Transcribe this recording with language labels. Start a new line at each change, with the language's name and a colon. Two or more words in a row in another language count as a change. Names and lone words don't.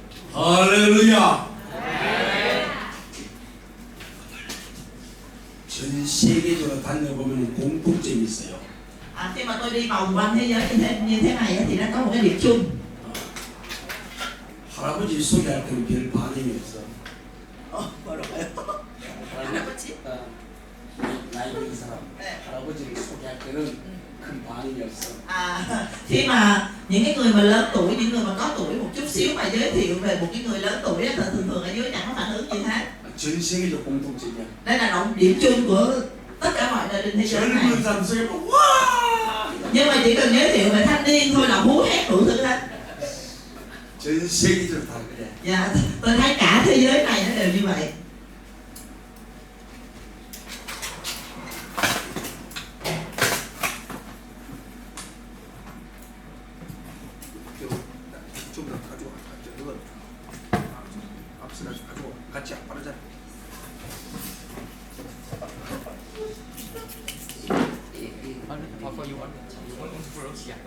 Korean: 할렐루야. 전 세계적으로 다녀보면 공통점이 있어요.
Vietnamese: Khi mà tôi đi vòng quanh thế giới như thế này á, thì nó có một cái điểm chung.
Korean: 할아버지 소개할 때는 별 반응이 없어. 뭐라고요? 할아버지? 나이 든 사람 할아버지를 소개할 때는 큰 반응이 없어.
Vietnamese: Khi mà những cái người mà lớn tuổi, những người mà có tuổi một chút xíu mà giới thiệu về một cái người lớn tuổi á, thường thường ở dưới chẳng có phản ứng gì hết.
Korean: 전 세계적 공통점이야.
Vietnamese: Đây là điểm chung của tất cả mọi nơi trên thế giới này.
Korean: 젊은 사람 소개하면 와.
Vietnamese: Nhưng mà chỉ cần giới thiệu về thanh niên thôi là hú hét đủ thứ hết.
Korean: 전 세계적으로 다 그래.
Vietnamese: Dạ, tôi thấy cả thế giới này nó đều như vậy.
Korean: 좀 더 가져와. 이거 앞서 가져와. 같이 빠르자.
English: For you want first, yeah.